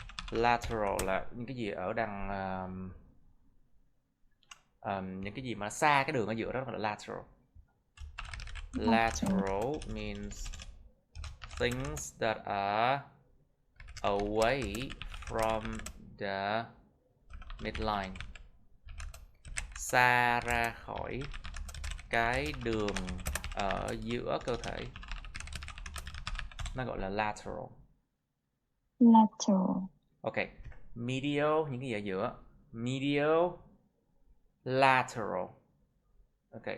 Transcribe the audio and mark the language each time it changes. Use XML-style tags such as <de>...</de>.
<vi>Lateral là những cái gì ở đằng những cái gì mà xa cái đường ở giữa đó gọi là lateral.</vi> <en>Lateral means things that are away from the midline.</en> <vi>Xa ra khỏi cái đường ở giữa cơ thể. Nó gọi là lateral.</vi> <en>Lateral. Ok.</en> <vi>Medio, những cái gì ở giữa. Medio, lateral. Ok.</vi>